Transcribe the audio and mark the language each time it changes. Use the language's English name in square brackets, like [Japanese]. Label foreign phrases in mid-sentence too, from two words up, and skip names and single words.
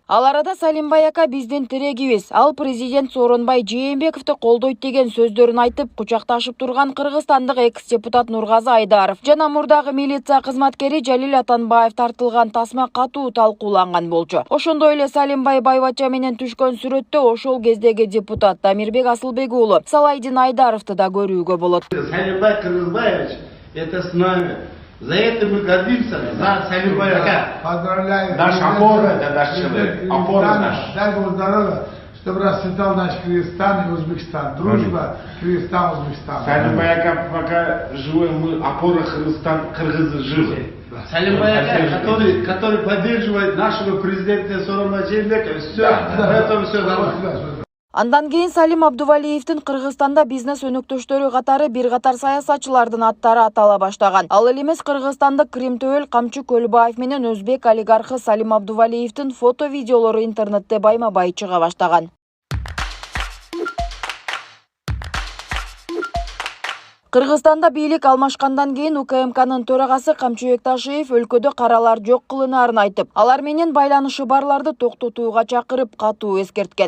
[Kyrgyz] Ал арада Салимбай ака биздин тирегибиз, ал президент Сооронбай Жээнбековду колдойт деген сөздөрүн айтып, кучакташып турган кыргызстандык экс-депутат Нургазы Айдаров жана мурдагы милиция кызматкери Жалил Атанбаев тартылган тасма катуу талкууланган болчу. Ошондой эле Салимбай Байбача менен түшкөн сүрөттө ошол кездеги депутат Дамирбек Асылбек уулу Салайдин Айдаровду да көрүүгө болот. [Russian] Салимбай Кыргызбаевич, это с нами. За это мы гордимся. За Салимбая. Поздравляю. Наш опора, это наш человек. Опора наш. Дай Бог здоровья, чтобы расцветал наш Кыргызстан и Узбекистан. Дружба, Кыргызстан, Узбекистан. Салимбая, пока живой, мы опора Кыргызстан, кыргызы живы. Салимбая, который поддерживает нашего президента Сооронбая Жээнбекова. Все, это все нормально. [Kyrgyz] Андан кийин Салим Абдувалиевдин Кыргызстанда бизнес өнөктөштөрү катары бир катар саясатчылардын аттары атала баштаган. Ал эле эмес Кыргызстандык Крим төбөл Камчы Көлбаев менен өзбек олигархы Салим Абдувалиевдин фото-видеолору интернетте байма-бай чыга баштаган. Кыргызстанда бийлик алмашкандан кийин УКМКнын төрагасы Камчыбек Ташиев өлкөдө каралар жок кылынаарын айтып, алар менен байланышы барларды токтотууга чакырып, катуу эскерткен.